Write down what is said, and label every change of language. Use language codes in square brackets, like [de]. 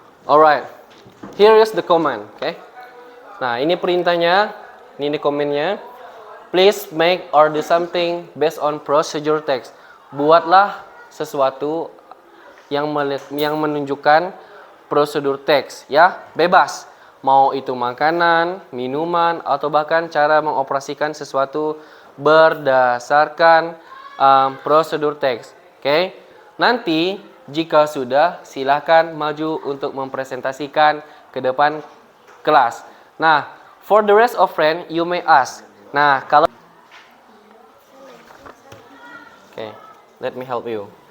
[en] Alright, here is the command, okay? [id] Nah, ini perintahnya, ini komennya. [en] Please make or do something based on procedure text. [id] Buatlah sesuatu yang menunjukkan prosedur teks, ya, bebas. Mau itu makanan, minuman, atau bahkan cara mengoperasikan sesuatu berdasarkan prosedur teks, okay? Nanti jika sudah, silakan maju untuk mempresentasikan ke depan kelas. [en] Nah, for the rest of friend, you may ask. Nah, kalau okay, let me help you.